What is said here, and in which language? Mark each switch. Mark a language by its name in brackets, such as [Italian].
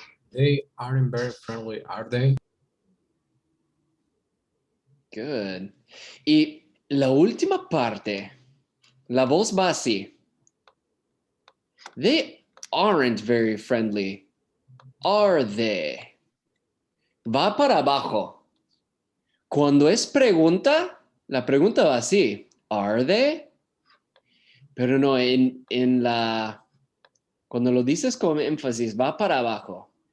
[English] They aren't very friendly, are they? Good. [Spanish] Y la última parte, la voz va así. [English] They aren't very friendly, are they? [Spanish] Va para abajo. Cuando es pregunta, la pregunta va así. [English] Are they? [Spanish] Pero no, en la... Cuando lo dices con énfasis, va para abajo.